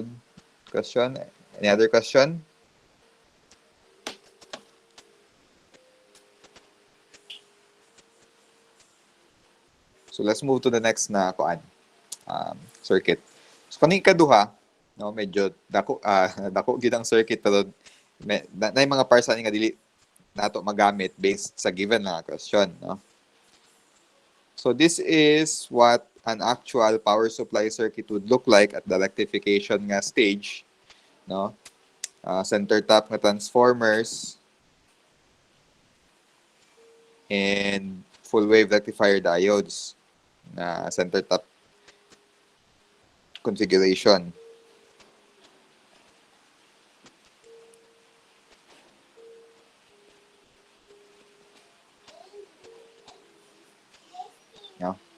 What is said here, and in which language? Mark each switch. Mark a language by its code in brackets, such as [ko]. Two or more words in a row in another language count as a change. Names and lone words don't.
[en] Question? Any other question? So let's move to the next [ceb] na kuan [en] circuit. [ceb] So kaning kaduha, no, medyo dako gid ang circuit pero na mga parts ani nga dili nato magamit based sa given na question, no. [en] So this is what an actual power supply circuit would look like at the rectification nga stage, no. Center tap nga transformers and full wave rectifier diodes na center tap configuration. [ceb] No?